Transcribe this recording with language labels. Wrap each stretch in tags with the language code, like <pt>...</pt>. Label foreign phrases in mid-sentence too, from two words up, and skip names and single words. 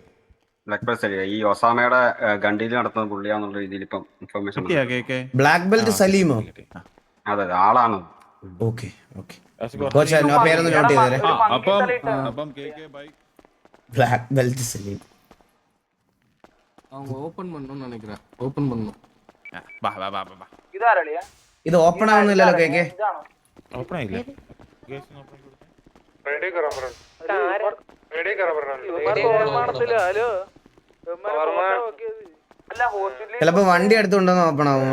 <ml>ഈ ഒസാമയുടെ ഗണ്ടിയിൽ നടത്തുന്ന പുള്ളിയാന്നുള്ള രീതിയിൽ ഇപ്പം ഇൻഫർമേഷൻ. ബ്ലാക്ക് ബെൽറ്റ് സലീമോ? അതെ, ആളാണ്. ഓക്കെ പേരൊന്ന് നോട്ട് ചെയ്തേ. ബ്ലാക്ക് ബെൽറ്റ് സലീം</ml> <ta>அவங்க ஓபன் பண்ணனும்னு நினைக்கிறேன். ஓபன் பண்ணனும்.</ta> <ml>ഇത് ഓപ്പൺ ആവുന്നില്ലല്ലോ കേക്ക്. ഓപ്പൺ ആയില്ല. ചിലപ്പോ വണ്ടി അടുത്തുണ്ടെന്ന് ഓപ്പൺ ആവും.</ml>